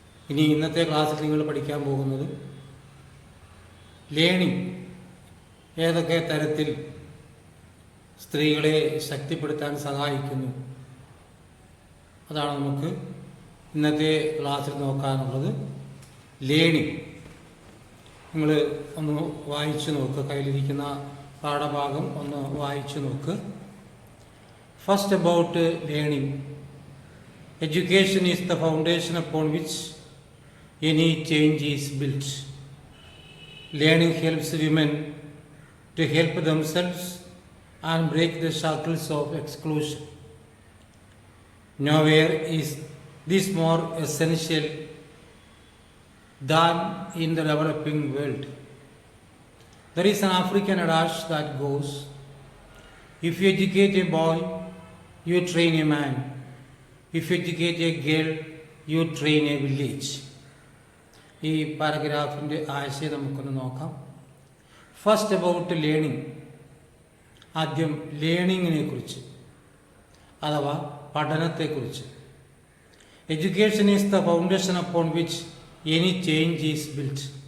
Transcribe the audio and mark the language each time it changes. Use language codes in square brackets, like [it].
[ml] ഇനി ഇന്നത്തെ ക്ലാസ്സിൽ നിങ്ങൾ പഠിക്കാൻ പോകുന്നത് ലേണിംഗ് ഏതൊക്കെ തരത്തിൽ സ്ത്രീകളെ ശക്തിപ്പെടുത്താൻ സഹായിക്കുന്നു, അതാണ് നമുക്ക് ഇന്നത്തെ ക്ലാസ്സിൽ നോക്കാനുള്ളത്. ലേണിംഗ് നിങ്ങൾ ഒന്ന് വായിച്ചു നോക്കുക, കയ്യിലിരിക്കുന്ന പാഠഭാഗം ഒന്ന് വായിച്ചു നോക്ക്. [en] First about learning. Education is the foundation upon which any change is built. Learning helps women to help themselves and break the shackles of exclusion. Nowhere is this more essential than in the developing world. There is an African adage that goes, if you educate a boy, you train a man. If you educate a girl, you train a village. [ml] ഈ പാരഗ്രാഫിൻ്റെ ആശയം നമുക്കൊന്ന് നോക്കാം. [en] First about learning. [ml] ആദ്യം ലേണിങ്ങിനെ കുറിച്ച് അഥവാ പഠനത്തെക്കുറിച്ച്. [en] Education is the foundation upon which any change is built.